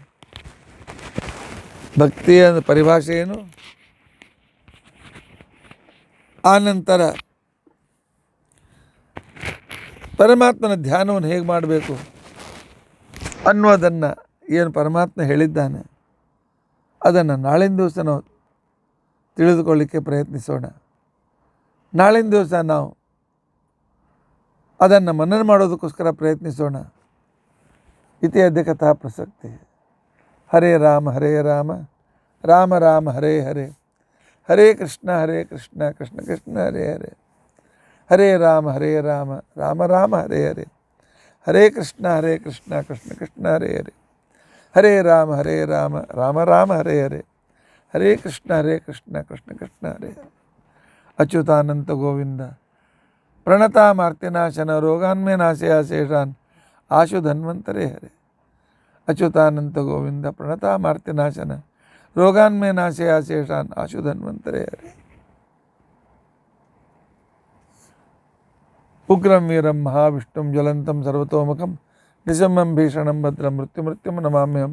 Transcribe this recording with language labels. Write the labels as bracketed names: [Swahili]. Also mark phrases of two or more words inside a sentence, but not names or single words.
[Kannada] ಭಕ್ತಿಯ ಪರಿಭಾಷೆ ಏನು, ಆನಂತರ ಪರಮಾತ್ಮನ ಧ್ಯಾನವನ್ನು ಹೇಗೆ ಮಾಡಬೇಕು ಅನ್ನೋದನ್ನು ಏನು ಪರಮಾತ್ಮ ಹೇಳಿದ್ದಾನೆ ಅದನ್ನು ನಾಳಿನ ದಿವಸ ನಾವು ತಿಳಿದುಕೊಳ್ಳಿಕ್ಕೆ ಪ್ರಯತ್ನಿಸೋಣ. ನಾಳಿನ ದಿವಸ ನಾವು ಅದನ್ನು ಮನನ ಮಾಡೋದಕ್ಕೋಸ್ಕರ ಪ್ರಯತ್ನಿಸೋಣ. [Sanskrit] ಇತಿ ಅದ್ಯ ಕಥಾ ಪ್ರಸಕ್ತಿ. ಹರೇ ರಾಮ ರಾಮ ರಾಮ ಹರೇ ಹರೇ, ಹರೇ ಕೃಷ್ಣ ಕೃಷ್ಣ ಕೃಷ್ಣ ಹರೇ ಹರೇ, ಹರೇ ರಾಮ ರಾಮ ರಾಮ ಹರೇ ಹರೇ, ಹರೇ ಕೃಷ್ಣ ಕೃಷ್ಣ ಕೃಷ್ಣ ಹರೇ ಹರೇ, ಹರೇ ರಾಮ ರಾಮ ರಾಮ ಹರೇ ಹರೇ, ಹರೇ ಕೃಷ್ಣ ಕೃಷ್ಣ ಕೃಷ್ಣ ಹರೇ ಹರೇ. ಅಚ್ಯುತಾನಂತ ಗೋವಿಂದ ಪ್ರಣತಾಮಾರ್ತಿನಾಶನ ರೋಗಾನ್ಮೇ ನಾಶಯ ಶೇಷಾನ್ ಆಶು ಧನ್ವಂತರೇ ಹರೇ. ಅಚ್ಯುತಾನಂತ ಗೋವಿಂದ ಪ್ರಣತಾಮಾರ್ತಿನಾಶನ ರೋಗಾನ್ಮೇ ನಾಶಯ ಶೇಷಾನ್ ಆಶು ಧನ್ವಂತರೇ ಹರೇ. ಉಗ್ರಂ ವೀರಂ ಮಹಾವಿಷ್ಣುಂ ಜ್ವಲಂತಂ ಸರ್ವತೋಮುಖಂ ನಿಶಮ್ಮಂ ಭೀಷಣಂ ಭದ್ರಂ ಮೃತ್ಯುಂ ನಮಾಮ್ಯಹಂ.